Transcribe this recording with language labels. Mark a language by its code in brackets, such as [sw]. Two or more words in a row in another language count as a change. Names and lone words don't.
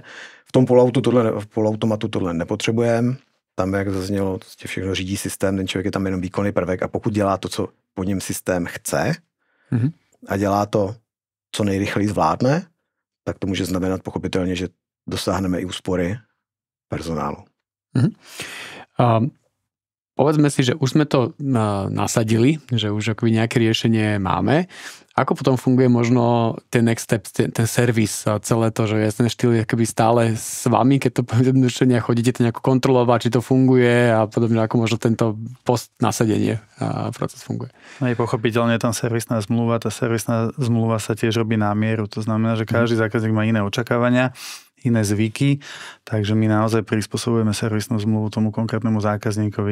[cs] V tom poloautomatu tohle nepotřebujeme. Tam, jak zaznělo, všechno řídí systém, ten člověk je tam jenom výkonný prvek a pokud dělá to, co po něm systém chce a dělá to, co nejrychleji zvládne, tak to může znamenat pochopitelně, že dosáhneme i úspory personálu. [sk] Povedzme si, že už sme to nasadili, že už akoby nejaké riešenie máme. Ako potom funguje možno ten [en] next step, [sk] ten servis a celé to, že je ten štýl akoby stále s vami, keď to povedzme a chodíte to nejako kontrolovať, či to funguje a podobne, ako možno tento post nasadenie a proces funguje. No je pochopiteľne tam servisná zmluva, tá servisná zmluva sa tiež robí na mieru, to znamená, že každý zákazník má iné očakávania, iné zvyky, takže my naozaj prispôsobujeme servisnú zmluvu tomu konkrétnemu zákazníkovi.